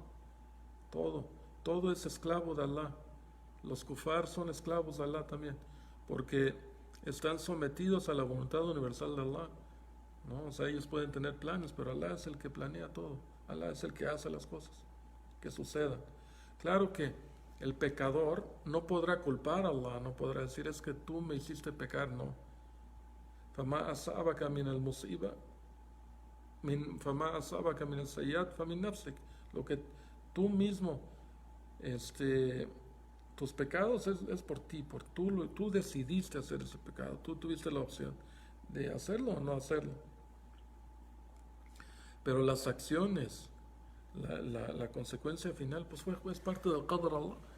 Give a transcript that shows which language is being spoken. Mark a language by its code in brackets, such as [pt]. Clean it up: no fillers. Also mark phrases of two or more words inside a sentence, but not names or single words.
[es] Todo es esclavo de Allah. Los kufar son esclavos de Allah también, porque están sometidos a la voluntad universal de Allah, ¿no? O sea, ellos pueden tener planes, pero Allah es el que planea todo. Allah es el que hace las cosas que sucedan. Claro que el pecador no podrá culpar a Allah, no podrá decir es que tú me hiciste pecar, no. [ar] فَمَا أَصَابَكَ مِنَ الْمُصِيبَةِ فَمَا أَصَابَكَ مِنَ السَّيِّئَاتِ فَمِن نَفْسِكَ. [es] Lo que tú mismo, tus pecados es por ti, tú decidiste hacer ese pecado, tú tuviste la opción de hacerlo o no hacerlo. Pero las acciones, la consecuencia final, pues es parte del qadr de Allah.